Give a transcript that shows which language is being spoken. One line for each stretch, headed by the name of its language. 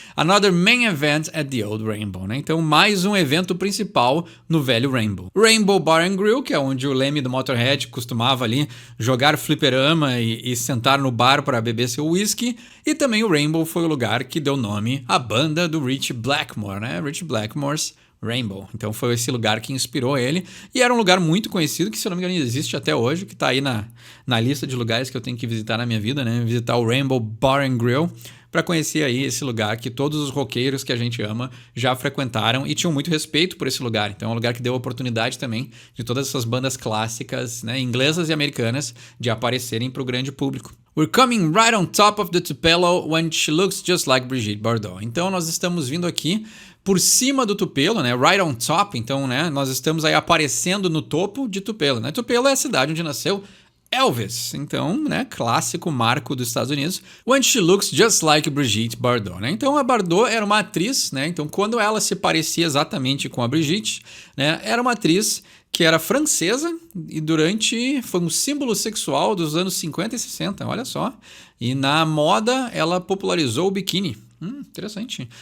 English: Another main event at the Old Rainbow, né?
Portuguese: Então, mais um evento principal no velho Rainbow. Rainbow Bar and Grill, que é onde o Lemmy do Motorhead costumava ali jogar fliperama e sentar no bar para beber seu whisky. E também o Rainbow foi o lugar que deu nome à banda do Rich Blackmore, né? Rich Blackmore's Rainbow. Então foi esse lugar que inspirou ele. E era um lugar muito conhecido, que se eu não me engano existe até hoje, que tá aí na lista de lugares que eu tenho que visitar na minha vida, né? Visitar o Rainbow Bar and Grill para conhecer aí esse lugar que todos os roqueiros que a gente ama já frequentaram e tinham muito respeito por esse lugar. Então é um lugar que deu oportunidade também de todas essas bandas clássicas, né, inglesas e americanas, de aparecerem para o grande público.
English: We're coming right on top of the Tupelo when she looks just like Brigitte Bardot.
Portuguese: Então nós estamos vindo aqui por cima do Tupelo, né?
English: Right on top.
Portuguese: Então, né, nós estamos aí aparecendo no topo de Tupelo, né? Tupelo é a cidade onde nasceu Elvis. Então, né, clássico marco dos Estados Unidos.
English: When she looks just like Brigitte Bardot, né?
Portuguese: Então, a Bardot era uma atriz, né? Então, quando ela se parecia exatamente com a Brigitte, né, era uma atriz que era francesa e foi um símbolo sexual dos anos 50 e 60, olha só. E na moda, ela popularizou o biquíni. Interessante.